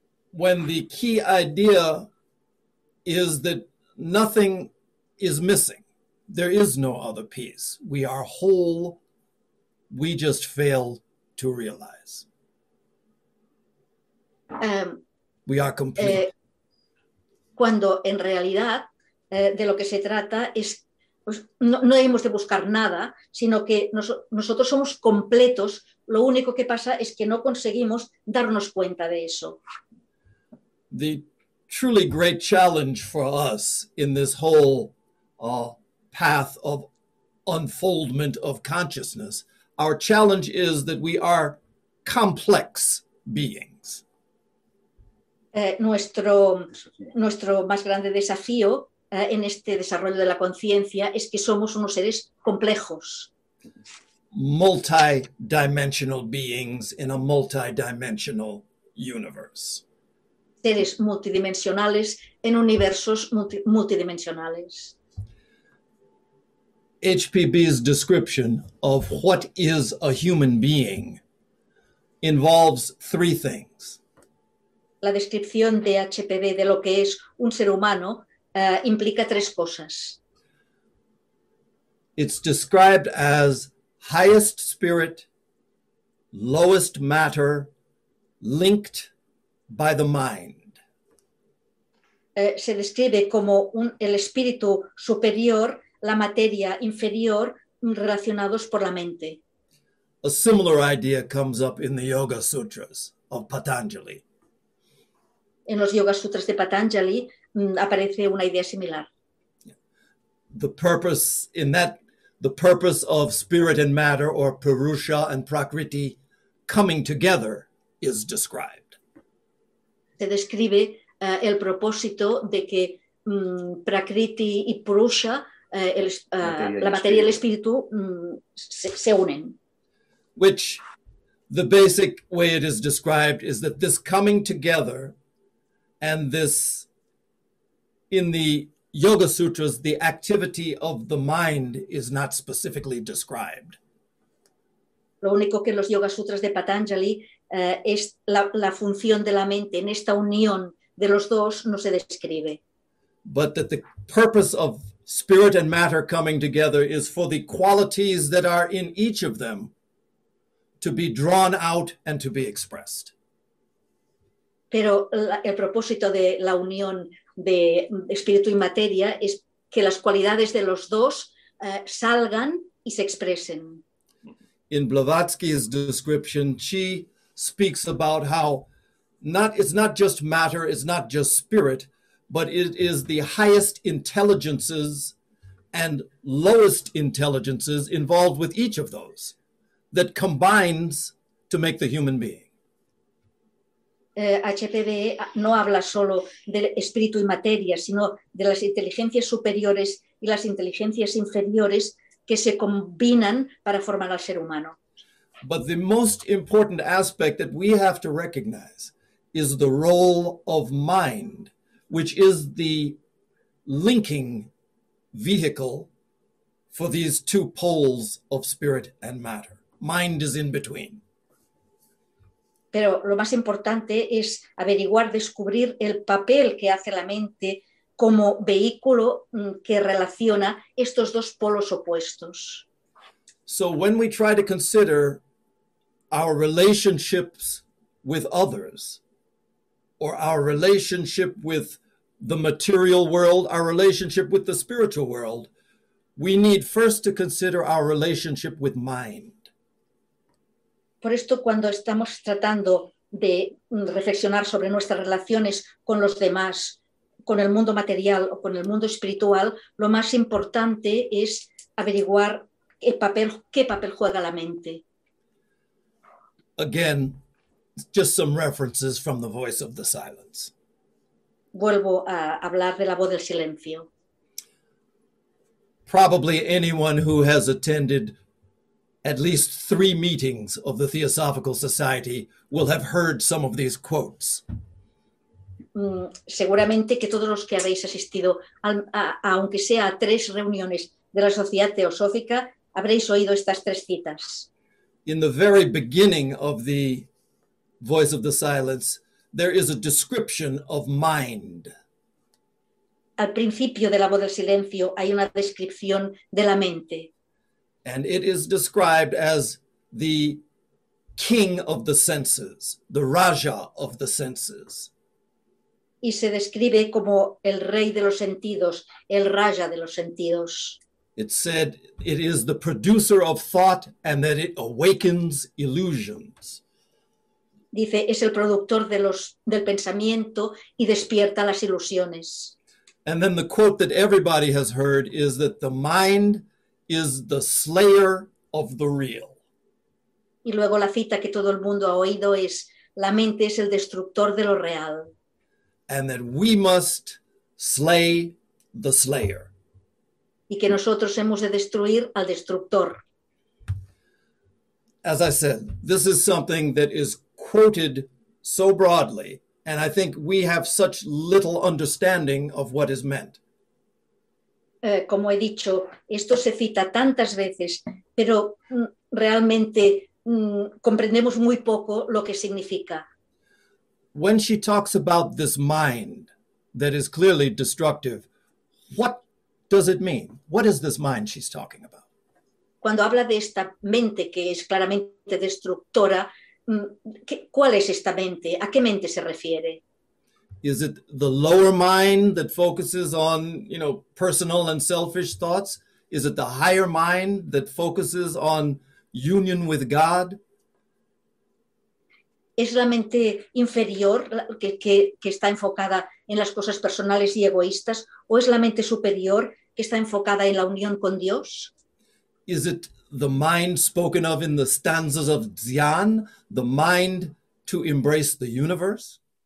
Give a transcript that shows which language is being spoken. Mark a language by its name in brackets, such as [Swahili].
[English] When the key idea is that nothing is missing, there is no other piece. We are whole, we just fail to realize. We are complete. [Spanish] Cuando en realidad de lo que se trata es no hemos de buscar nada, sino que nosotros somos completos. Lo único que pasa es que no conseguimos darnos cuenta de eso. [English] The truly great challenge for us in this whole path of unfoldment of consciousness, our challenge is that we are complex beings. [Spanish] Nuestro más grande desafío en este desarrollo de la conciencia es que somos unos seres complejos. [English] Multidimensional beings in a multidimensional universe. [Spanish] Seres multidimensionales en universos multidimensionales. [English] HPB's description of what is a human being involves three things. [Spanish] La descripción de HPB de lo que es un ser humano implica tres cosas. [English] It's described as highest spirit, lowest matter, linked by the mind. [Spanish] Se describe como el espíritu superior, la materia inferior, relacionados por la mente. [English] A similar idea comes up in the Yoga Sutras of Patanjali. [Spanish] En los Yoga Sutras de Patanjali aparece una idea similar. [English] The purpose of spirit and matter, or Purusha and Prakriti, coming together is described. [Spanish] Se describe el propósito de que Prakriti y Purusha, la materia y el espíritu, se unen. [English] Which, the basic way it is described is that this coming together and this, in the Yoga Sutras, the activity of the mind is not specifically described. [Spanish] Lo único que en los Yoga Sutras de Patanjali es la función de la mente en esta unión de los dos no se describe. [English] But that the purpose of spirit and matter coming together is for the qualities that are in each of them to be drawn out and to be expressed. [Spanish] Pero el propósito de la unión de espíritu y materia es que las cualidades de los dos salgan y se expresen. [English] In Blavatsky's description, she speaks about how it's not just matter, it's not just spirit, but it is the highest intelligences and lowest intelligences involved with each of those that combines to make the human being. [Spanish] HPB no habla solo del espíritu y materia, sino de las inteligencias superiores y las inteligencias inferiores que se combinan para formar al ser humano. [English] But the most important aspect that we have to recognize is the role of mind, which is the linking vehicle for these two poles of spirit and matter. Mind is in between. [Spanish] Pero lo más importante es averiguar, descubrir el papel que hace la mente como vehículo que relaciona estos dos polos opuestos. [English] So when we try to consider our relationships with others, or our relationship with the material world, our relationship with the spiritual world, we need first to consider our relationship with mind. [Spanish] Por esto, cuando estamos tratando de reflexionar sobre nuestras relaciones con los demás, con el mundo material o con el mundo espiritual, lo más importante es averiguar qué papel juega la mente. [English] Again, just some references from the Voice of the Silence. [Spanish] Vuelvo a hablar de la Voz del Silencio. [English] Probably anyone who has attended at least 3 meetings of the Theosophical Society will have heard some of these quotes. [Spanish] Seguramente que todos los que habéis asistido a aunque sea a 3 reuniones de la Sociedad Teosófica habréis oído estas 3 citas. [English] In the very beginning of the Voice of the Silence, there is a description of mind. [Spanish] Al principio de la Voz del Silencio hay una descripción de la mente. [English] And it is described as the king of the senses, the Raja of the senses. [Spanish] Y se describe como el rey de los sentidos, el Raja de los sentidos. [English] It said it is the producer of thought and that it awakens illusions. [Spanish] Dice, es el productor del pensamiento y despierta las ilusiones. [English] And then the quote that everybody has heard is that the mind is the slayer of the real. [Spanish] Y luego la cita que todo el mundo ha oído es, la mente es el destructor de lo real. [English] And that we must slay the slayer. [Spanish] Y que nosotros hemos de destruir al destructor. [English] As I said, this is something that is quoted so broadly, and I think we have such little understanding of what is meant. [Spanish] Como he dicho, esto se cita tantas veces, pero realmente comprendemos muy poco lo que significa. [English] When she talks about this mind that is clearly destructive, what does it mean? What is this mind she's talking about? [Spanish] Cuando habla de esta mente que es claramente destructora, ¿cuál es esta mente? ¿A qué mente se refiere? [English] Is it the lower mind that focuses on, you know, personal and selfish thoughts? Is it the higher mind that focuses on union with God? [Spanish] ¿Es la mente inferior que está enfocada en las cosas personales y egoístas? ¿O es la mente superior que está enfocada en la unión con Dios? [English] Is it the mind spoken of in the stanzas of Dzogchen, the mind to embrace the universe?